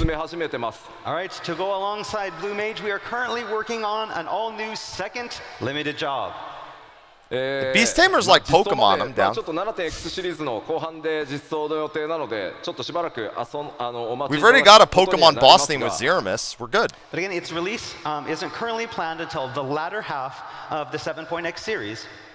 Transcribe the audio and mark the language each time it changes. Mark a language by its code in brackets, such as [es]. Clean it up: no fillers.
[en] all right, to go alongside Blue Mage, we are currently working on an all-new second limited job. Beast Tamer's like Pokemon, I'm down. [ja] ちょっと 7.x シリーズの後半で実装の予定なので、ちょっとしばらくお待ち [en] We've already got a Pokemon boss name with Zeramis. We're good. But again, its release isn't currently planned until the latter half of the 7.x series.